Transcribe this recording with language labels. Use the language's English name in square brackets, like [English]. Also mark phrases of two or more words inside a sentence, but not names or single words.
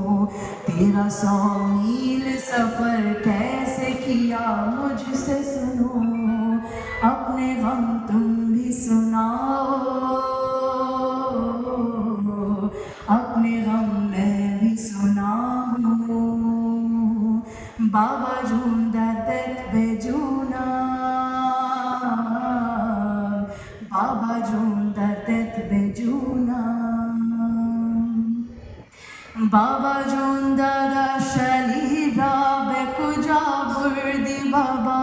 [Urdu] تیرا 100 میل سفر کیسے کیا مجھ سے سنو. اپنے غم تم بھی سناؤ، اپنے غم میں بھی سناؤ. [Persian] بابا جون دردت به جونم، بابا جون دردت به جونم. بابا جون دادا شلی را به کجا بردی بابا.